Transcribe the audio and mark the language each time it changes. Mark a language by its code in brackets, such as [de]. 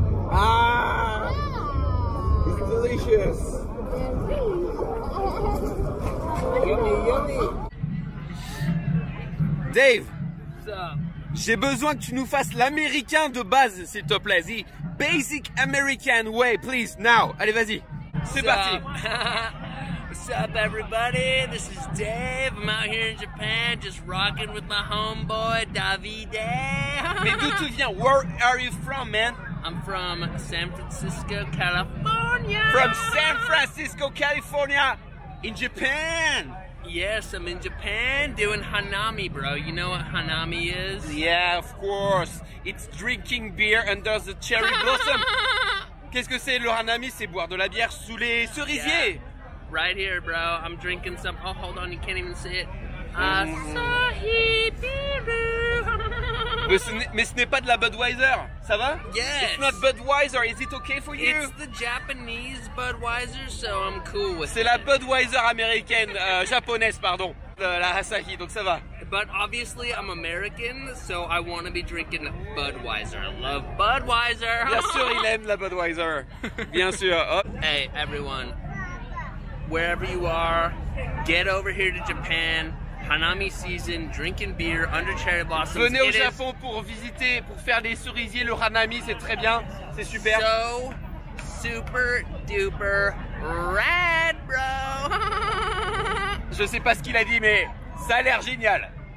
[en] Ah! It's delicious! Yummy! Dave! [fr] J'ai besoin que tu nous fasses l'américain de base, s'il te plaît. [en] The basic American way, please, now. [fr] Allez, vas-y. C'est parti. [en] What's up, everybody? This is Dave. I'm out here in Japan, just rocking with my homeboy Davide. [fr] Mais d'où tu viens? [en] Where are you from, man? I'm from San Francisco, California. From San Francisco, California, in Japan. Yes, I'm in Japan doing Hanami, bro. You know what Hanami is? Yeah, of course. It's drinking beer under the cherry blossom. [fr] Qu'est-ce que c'est le Hanami? C'est boire de la bière sous les cerisiers. [en] Yeah. Right here, bro. I'm drinking some. Oh, hold on. You can't even see it. Asahi Biru. [fr] Mais ce n'est pas de la Budweiser, ça va? [en] Yes. It's not Budweiser, is it okay for you? It's the Japanese Budweiser, so I'm cool with [fr] C'est [en] it. [fr] la Budweiser américaine, japonaise, pardon, la Asahi, donc ça va. [en] But obviously I'm American, so I want to be drinking Budweiser. I love Budweiser. [fr] Bien sûr, il aime la Budweiser. Bien sûr. Hop. [en] Hey, everyone. Wherever you are, get over here to Japan. Hanami season, drinking beer under cherry blossoms. [fr] Venez au [en] It is [fr] Japon pour visiter, pour faire des cerisiers, le Hanami, c'est très bien, c'est super. [en] so super duper rad, bro. [fr] Je sais pas ce qu'il a dit, mais ça a l'air génial.